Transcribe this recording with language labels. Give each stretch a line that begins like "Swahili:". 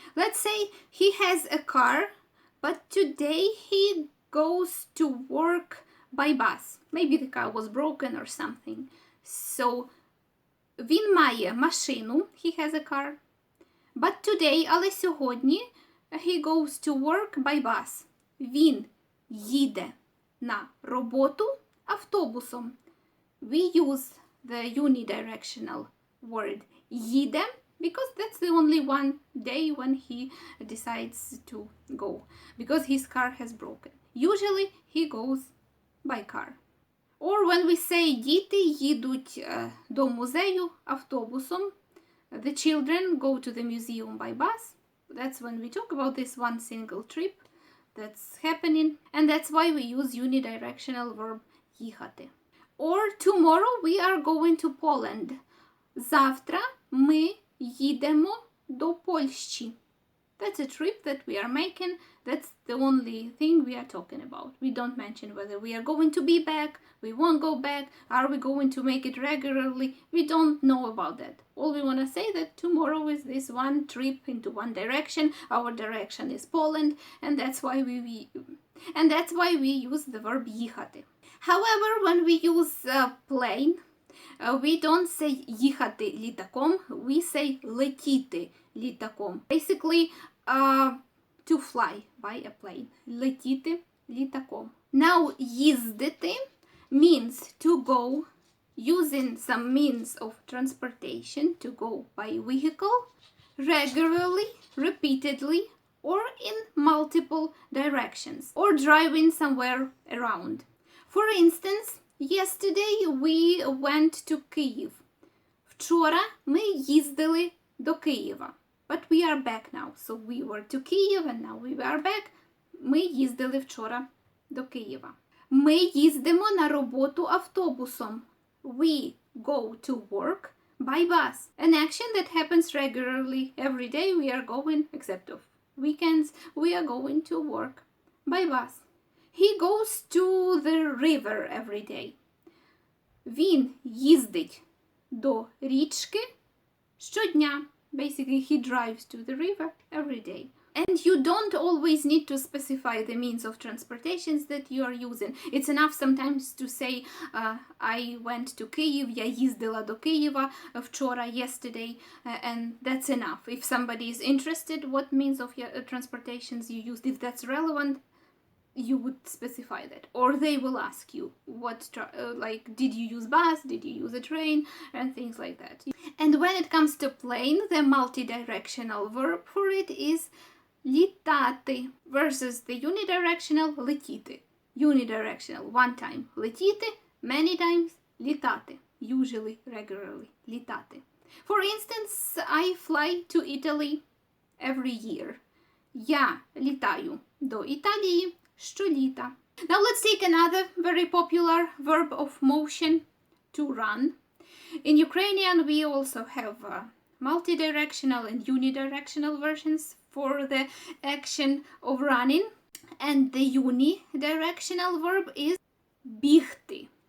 English: Let's say he has a car, but today he goes to work by bus. Maybe the car was broken or something. So
Ukrainian: він має машину,
English: he has a car, but today,
Ukrainian: але сьогодні,
English: he goes to work by bus.
Ukrainian: Він їде на роботу автобусом.
English: We use the unidirectional word їде because that's the only one day when he decides to go, because his car has broken. Usually he goes by car. Or when we say
Ukrainian: діти їдуть до музею автобусом,
English: the children go to the museum by bus. That's when we talk about this one single trip that's happening, and that's why we use unidirectional verb їхати. Or tomorrow we are going to Poland.
Ukrainian: Завтра ми їдемо до Польщі.
English: That's a trip that we are making. That's the only thing we are talking about. We don't mention whether we are going to be back, we won't go back, are we going to make it regularly. We don't know about that. All we want to say that tomorrow is this one trip into one direction. Our direction is Poland, and that's why we use the verb їхати. However, when we use plane, we don't say
Ukrainian: їхати літаком,
English: we say
Ukrainian: летіти літаком.
English: Basically, to fly by a plane.
Ukrainian: Летіти літаком.
English: Now, їздити means to go using some means of transportation, to go by vehicle, regularly, repeatedly, or in multiple directions, or driving somewhere around. For instance, yesterday we went to Kyiv.
Ukrainian: Вчора ми їздили до Києва.
English: But we are back now. So we were to Kyiv and now we are back.
Ukrainian: Ми їздили вчора до Києва. Ми їздимо на роботу автобусом.
English: We go to work by bus. An action that happens regularly. Every day we are going, except of weekends, we are going to work by bus. He goes to the river every day.
Ukrainian: Він їздить до річки щодня.
English: Basically, he drives to the river every day. And you don't always need to specify the means of transportations that you are using. It's enough sometimes to say, I went to Kyiv,
Ukrainian: я їздила до Києва вчора,
English: yesterday, and that's enough. If somebody is interested what means of transportations you used, if that's relevant, you would specify that. Or they will ask you, did you use bus, did you use a train, and things like that. And when it comes to plane, the multidirectional verb for it is літати versus the unidirectional летіти. Unidirectional, one time летіти, many times літати, usually, regularly, літати. For instance, I fly to Italy every year.
Ukrainian: Я літаю до Італії щоліта.
English: Now let's take another very popular verb of motion, to run. In Ukrainian, we also have multidirectional and unidirectional versions for the action of running. And the unidirectional verb is бігти.